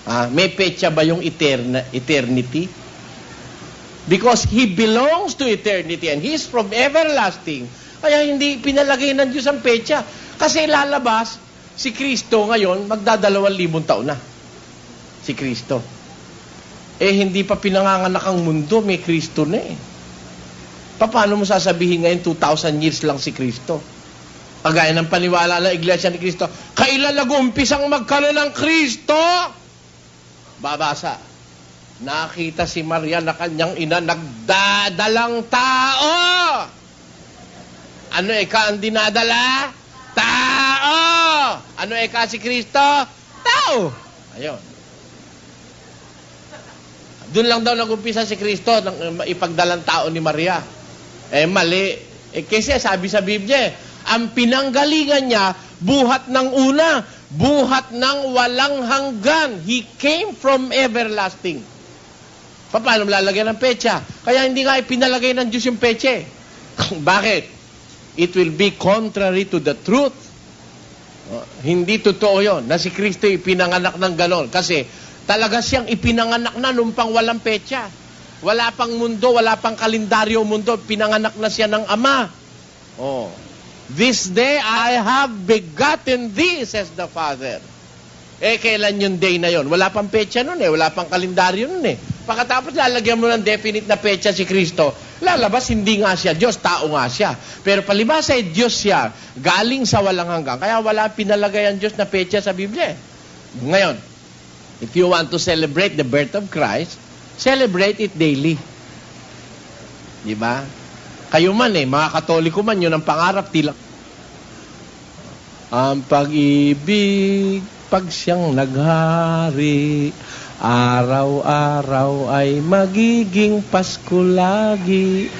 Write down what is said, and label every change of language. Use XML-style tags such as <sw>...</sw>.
<tl>May petsa ba yung</tl> <en>eternity? Because He belongs to eternity and He is from everlasting.</en> <tl>Kaya hindi pinalagay ng Diyos ang petsa. Kasi lalabas, si Kristo ngayon, magdadalawang taon na. Si Kristo. Hindi pa pinanganganak ang mundo, may Kristo na eh. Paano mo sasabihin ngayon 2,000 years lang si Kristo? Kagaya ng paniwala ng Iglesia ni Kristo, kailan nag-umpisang magkaroon ng Kristo? Babasa. Nakita si Maria na kanyang ina nagdadalang tao. Ano ang dinadala? Tao! Ano si Kristo? Tao! Ayun. Doon lang daw nag-umpisa si Kristo nang ipagdalang tao ni Maria. Mali. Kasi sabi sa Biblia, ang pinanggalingan niya, buhat ng una. buhat ng walang hanggan.</tl> <en>He came from everlasting.</en> <tl>Paano lalagyan ng petsa? Kaya hindi nga ipinalagay ng Diyos yung petsa. Bakit?</tl> <en>It will be contrary to the truth.</en> <tl>Hindi totoo yun na si Kristo ipinanganak ng ganon. Kasi talaga siyang ipinanganak na nung pang walang petsa. Wala pang mundo, wala pang kalendaryo mundo. Pinanganak na siya ng Ama. Oh.</tl> <en>This day I have begotten thee, says the Father.</en> <tl>Kailan yung day na yon? Wala pang petsa nun wala pang kalendaryo nun Pagkatapos lalagyan mo ng definite na petsa si Kristo, lalabas hindi nga siya Diyos, tao nga siya. Pero palibasa ay Diyos siya, galing sa walang hanggan. Kaya wala pinalagay ang Diyos na petsa sa Biblia. Ngayon,</tl> <en>if you want to celebrate the birth of Christ, celebrate it daily.</en> <tl>Di ba? Kayo man mga Katoliko man, yun ang pangarap, tila. Ang pag-ibig, pag siyang naghari, araw-araw ay magiging Pasko lagi.</tl>